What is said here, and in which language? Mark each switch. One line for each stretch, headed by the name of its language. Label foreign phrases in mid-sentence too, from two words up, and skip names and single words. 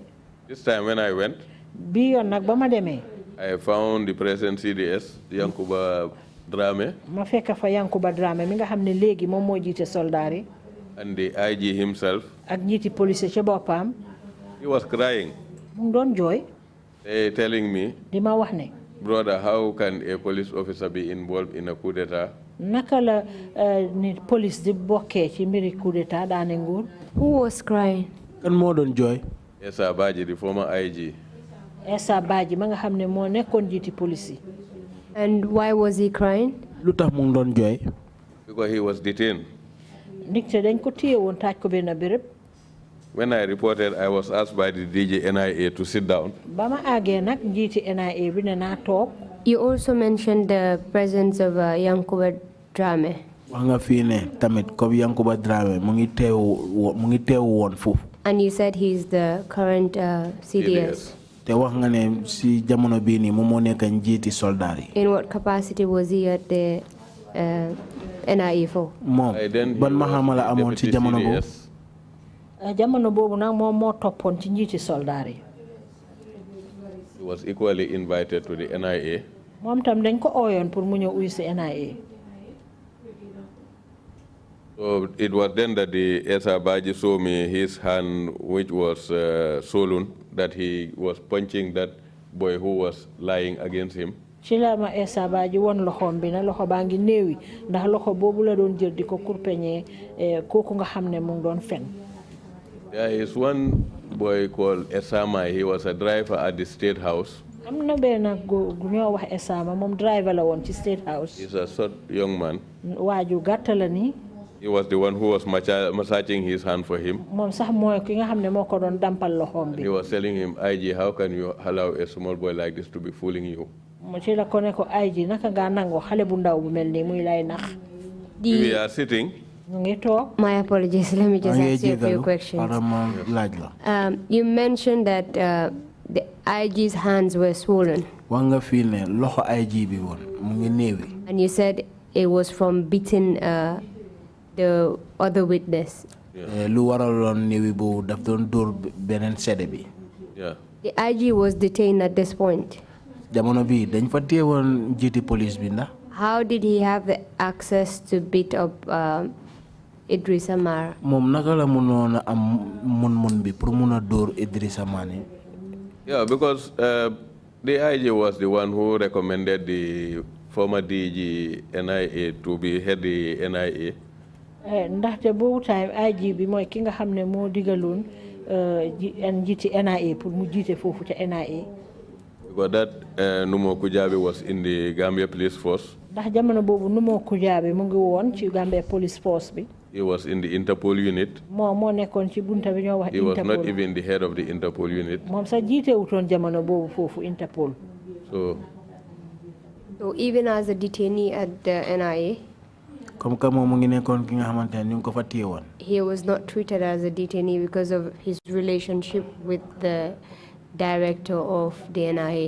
English: This time when I went.
Wolof: bi yoon nag ba ma demee.
English: I found the present CDS, Yankuba Drame.
Wolof: ma fekka fa Yankuba Drame mi nga xam ne léegi moom moo jiite soldaar yi.
English: And the IG himself.
Wolof: ak njiiti police ci boppam.
English: He was crying.
Wolof: mu doon jooy.
English: Telling me.
Wolof: di ma wax ne.
English: Brother, how can a police officer be involved in a coup d'etat?
Wolof: naka la ni police di bokkee ci mbiri
French: coup d'etat
Wolof: daane nguur.
English: Who was crying?
Wolof: kan moo doon jooy.
English: Essa Baji, the former IG.
Wolof: Essa Baji ma nga xam ne moo nekkoon jiiti police yi.
English: And why was he crying?
Wolof: lu tax mu doon jooy.
English: Because he was detained.
Wolof: ndigte dañ ko téye woon taaj ko benn béréb.
English: when I reported, I was asked by the DG NIA to sit down.
Wolof: Bama age nak njiti NIA bi ne na tok.
English: You also mentioned the presence of Yankuba Drame.
Wolof: Wanga fi ne tamit ko Yankuba Drame mu ngi teew woon foofu.
English: And you said he's the current CDS.
Wolof: Te wax nga ne si jamono bii nii moom moo nekk njiiti soldaar yi.
English: In what capacity was he at the NIA for?
Wolof: Moom ban maxaama la amoon si jamono boobu. Jamono boobu nag moom moo toppoon ci njiiti soldaar yi.
English: He was equally invited to the NIA.
Wolof: Moom tam dañ ko ooyoon pour mu ñëw uyu si NIA.
English: So it was then that the Esa Baji saw me his hand, which was swollen, that he was punching that boy who was lying against him.
Wolof: Ci la ma Esa Baji won loxoom bi na loxo baa ngi néewi ndax loxo boobu la doon jël di ko kurpeñee kooku nga xam ne mu ngi doon fen.
English: There is one boy called Esama. He was a driver at the State House.
Wolof: Am na benn gu ñoo wax Esama moom driver la woon ci State House.
English: He's a short young man.
Wolof: Waaju gàtt la ni.
English: He was the one who was massaging his hand for him.
Wolof: Moom sax mooy ki nga xam ne moo ko doon dampal loxoom bi.
English: He was telling him, IG, how can you allow a small boy like this to be fooling you?
Wolof: Mo ci la ko ne ko IG naka nga nango xale bu ndaw bu mel nii muy lay nax.
English: We are sitting.
Wolof: Ñu ngi toog.
English: My apologies. Let me just ask you a few questions. You mentioned that the IG's hands were swollen.
Wolof: Wanga fi ne loxo IG bi woon mu ngi néewi.
English: And you said it was from beating the other witness.
Wolof: Lu waraloon néewi boobu daf doon dóor beneen sede bi.
English: Yeah. The IG was detained at this point.
Wolof: Jamono bi dañ fa teewoon jiiti police bi ndax.
English: How did he have the access to beat up Idrissa Mar?
Wolof: Moom naka la mënoon a am mun bi pour mun a dóor Idrissa Mane.
English: Yeah, because the IG was the one who recommended the former DG NIA to be head the NIA.
Wolof: Ndaxte boobu time IG bi mooy ki nga xam ne moo digaloon njiiti NIA pour mu jiite foofu ca NIA.
English: Because that Numo Kujabi was in the Gambia Police Force.
Wolof: Ndax jamono boobu Numo Kujabi mu ngi woon ci Gambia Police Force bi.
English: He was in the Interpol unit.
Wolof: Moo nekkoon ci bunta bi ñoo wax Interpol.
English: He was not even the head of the Interpol unit.
Wolof: Moom sax jiite wutoon jamono boobu foofu Interpol.
English: So even as a detainee at the NIA, he was not treated as a detainee because of his relationship with the director of the NIA.